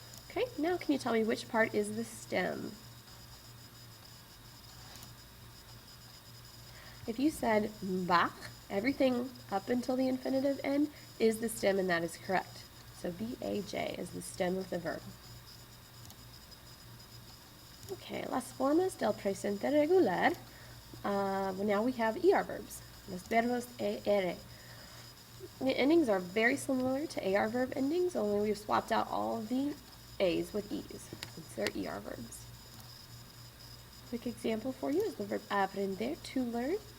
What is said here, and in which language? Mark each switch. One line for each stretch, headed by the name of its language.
English: Okay, now can you tell me which part is the stem? If you said bach, everything up until the infinitive end is the stem, and that is correct. So B-A-J is the stem of the verb.
Spanish: Okay, las formas del presente regular.
English: Now we have ER verbs,
Spanish: los verbos ER.
English: The endings are very similar to AR verb endings, only we've swapped out all of the A's with E's, since they're ER verbs. Quick example for you is the verb aprender, to learn.